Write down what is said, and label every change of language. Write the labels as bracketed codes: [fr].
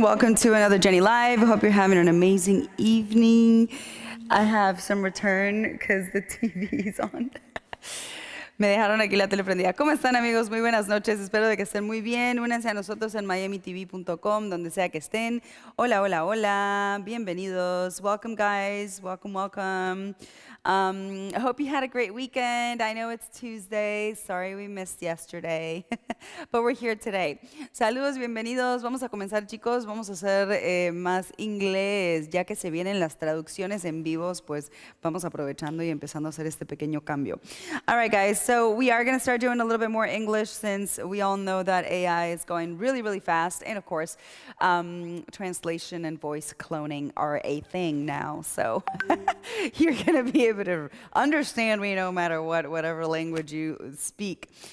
[en] Welcome to another Jenny Live. I hope you're having an amazing evening. I have some return because the TV is on. [es] Me dejaron aquí la tele prendida. ¿Cómo están, amigos? Muy buenas noches. Espero de que estén muy bien. Únanse a nosotros en miamitv.com, donde sea que estén. Hola, hola, hola. Bienvenidos. [en] Welcome, guys. Welcome, welcome. I hope you had a great weekend. I know it's Tuesday. Sorry we missed yesterday, but we're here today. [es] Saludos, bienvenidos. Vamos a comenzar, chicos. Vamos a hacer más inglés. Ya que se vienen las traducciones en vivos, pues vamos aprovechando y empezando a hacer este pequeño cambio. [en] All right, guys. So we are going to start doing a little bit more English since we all know that AI is going really, really fast. And of course, translation and voice cloning are a thing now. So you're going to be able to understand me no matter whatever language you speak.